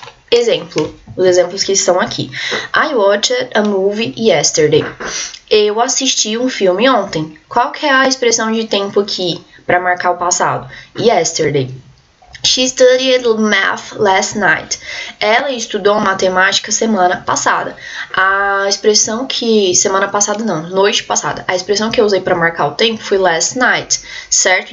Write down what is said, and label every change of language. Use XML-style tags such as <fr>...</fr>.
<pt>Exemplo, os exemplos que estão aqui.</pt> <en>I watched a movie yesterday.</en> <pt>Eu assisti um filme ontem. Qual que é a expressão de tempo aqui para marcar o passado?</pt> <en>Yesterday. She studied math last night.</en> <pt>Ela estudou matemática semana passada. A expressão que... noite passada. A expressão que eu usei para marcar o tempo foi last night, certo?</pt>